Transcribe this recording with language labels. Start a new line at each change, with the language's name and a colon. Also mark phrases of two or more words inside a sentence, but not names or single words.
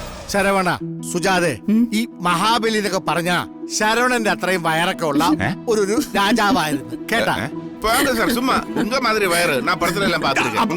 Malayalam: ശരവണ സുജാതെ ഈ മഹാബലി എന്നൊക്കെ പറഞ്ഞ ശരവണന്റെ അത്രയും വയറൊക്കെ ഉള്ള ഒരു രാജാവായിരുന്നു കേട്ടാ.
Tamil: போங்க சார் சும்மா உங்க மாதிரி வயறு நான் படத்துல எல்லாம் பாத்துருக்கேன்.